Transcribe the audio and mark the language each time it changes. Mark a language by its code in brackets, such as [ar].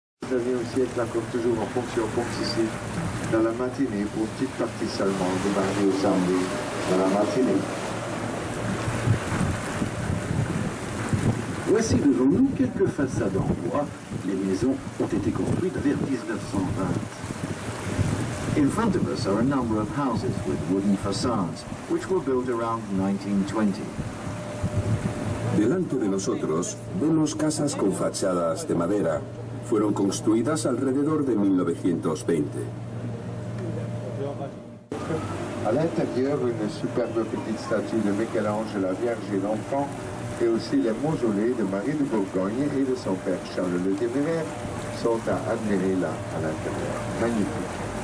[fr] Le 19e siècle, encore toujours en fonction comme ceci, dans la matinée, pour une petite partie seulement, du mardi au samedi, dans la matinée. Voici devant nous quelques façades en bois. Les maisons ont été construites vers 1920. [en] In front of us are a number of houses with wooden facades, which were built around 1920. [es] Delante de nosotros vemos casas con fachadas de madera. Fueron construidas alrededor de 1920. [fr] À l'intérieur, une superbe petite statue de Michel-Ange, la Vierge et l'Enfant, et aussi les mausolées de Marie de Bourgogne et de son père Charles le Téméraire sont à admirer là, à l'intérieur. Magnifique.